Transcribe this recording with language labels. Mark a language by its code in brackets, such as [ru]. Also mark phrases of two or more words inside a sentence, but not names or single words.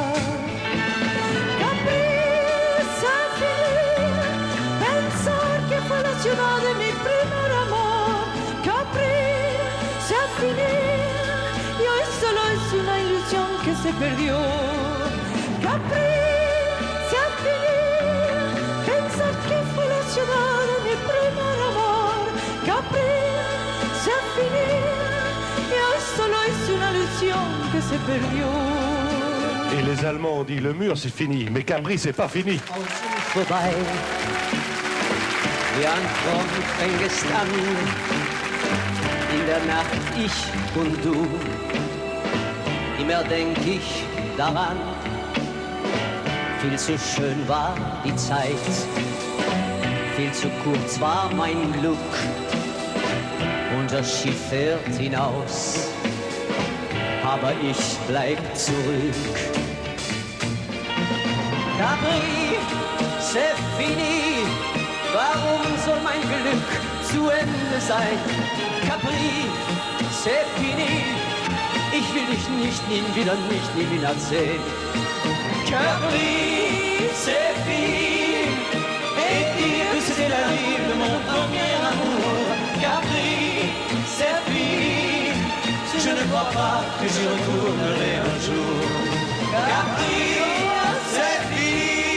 [es] La ciudad de mi primer amor, Capri, se ha finido y hoy solo es una ilusión que se perdió. Capri, se ha finido, pensar que fue la ciudad de mi primer amor, Capri, se ha finido y hoy solo es una ilusión que se perdió. [fr] Et les Allemands ont dit, le mur, c'est fini, mais Capri, c'est pas fini. [de] Vorbei. Wir an Fronten gestanden, in der Nacht ich und du. Immer denk ich daran, viel zu schön war die Zeit, viel zu kurz war mein Glück. Unser Schiff fährt hinaus, aber ich bleib zurück. [fr] Capri, c'est fini. [de] Warum soll mein Glück zu Ende sein? [fr] Capri, c'est fini. [de] Ich will dich nicht, nie wieder sehen. [fr] Capri, c'est fini. Et dire que c'est la vie de mon premier amour. Capri, c'est fini. Je ne crois pas que j'y retournerai un jour. Capri, c'est fini.